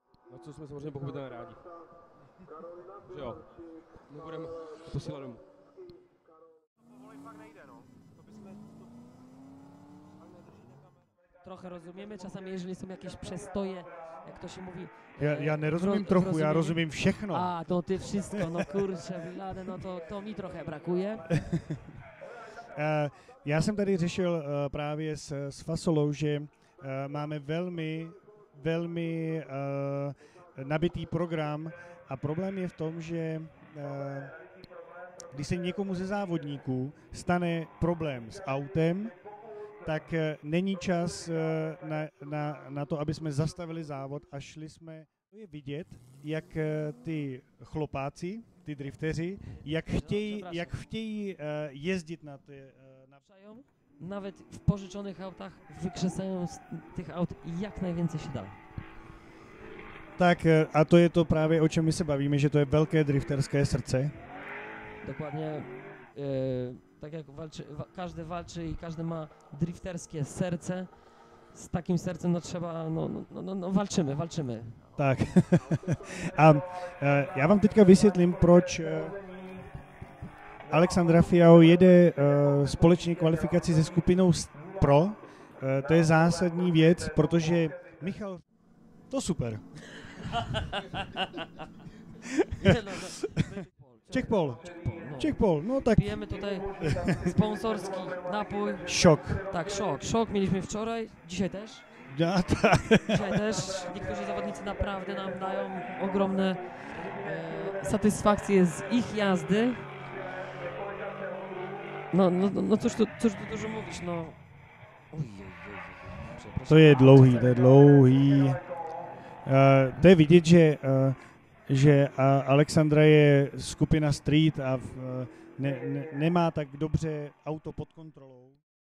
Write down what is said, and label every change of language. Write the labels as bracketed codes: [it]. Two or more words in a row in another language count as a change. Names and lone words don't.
[cs] Na co jsme samozřejmě pochopitelně rádi. Že jo, nebudeme posílat domů. [pl] Trochę rozumiemy, czasami jeżeli są jakieś przestoje, jak to się mówi. [cs] Já nerozumím trochu, já rozumím všechno. [pl] A, to ty wszystko, no kurczę, Vlade, no to mi trochę brakuje. [cs] Já jsem tady řešil právě s Fasolou, že máme velmi nabitý program a problém je v tom, že když se někomu ze závodníků stane problém s autem, tak není čas na to, aby jsme zastavili závod a šli jsme. To je vidět, jak ty chlopáci, ty drifteři, jak chtějí jezdit na ty... [pl] Nawet w pożyczonych autach wykrzesają z tych aut jak najwięcej się da. [cs] Tak a to je to právě, o čem my se bavíme, že to je velké drifterské srdce. [pl] Dokładnie, tak jak każdy walczy i każdy ma drifterskie serce, z takim sercem no trzeba, no walczymy. [cs] Tak. A já vám teďka vysvětlím, proč Alexandra Fiao jede společně kvalifikaci se skupinou Pro. To je zásadní věc, protože Michal... To super. [pl] Czech-Pol, no tak. Pijemy tutaj sponsorski napój. Szok. Tak, szok mieliśmy wczoraj, dzisiaj też. Ja, tak. Dzisiaj też. Niektórzy zawodnicy naprawdę nam dają ogromne satysfakcje z ich jazdy. No cóż tu dużo mówić, no. [cs] To je dlouhý. To je vidět, že Alexandra je skupina Street a nemá tak dobře auto pod kontrolou.